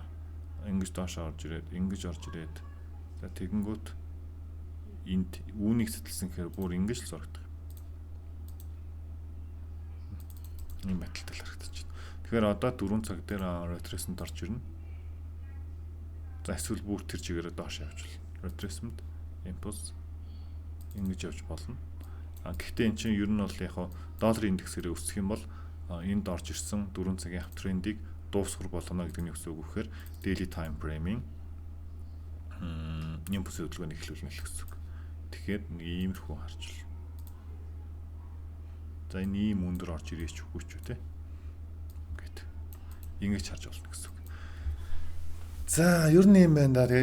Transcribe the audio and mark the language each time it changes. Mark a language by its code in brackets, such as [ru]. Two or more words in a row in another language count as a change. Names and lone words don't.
[mn] Ингэж доош орж ирээд, ингэж орж ирээд. За тэгэнгүүт энд үүнийг сэтэлсэн гэхээр бүр ингэж л зурагдаг. Ийм байдалтай л харагдаж байна. Тэгэхээр одоо 4 цаг дээр retracement орж ирнэ. За эсвэл бүр тэр чигээрээ доош явж болно. [en] Retracement, impulse [mn] ингэж явж болно. Гэхдээ эн чинь ер нь бол яг долларын индексээр өсөх юм бол энд орж ирсэн 4 цагийн аптрендийг дуусгар болгоно гэдэг нь юу гэхээр [en] daily time frame- [mn] ийн импульс хөдөлгөөнийг эхлүүлнэ гэсэн үг. Тэгэхээр нэг иймэрхүү харж байна. За энэ ийм өндөр орж ирээч үгүй ч үү те. Ингээд ингэж харж болно гэсэн үг. За ер нь юм байна да.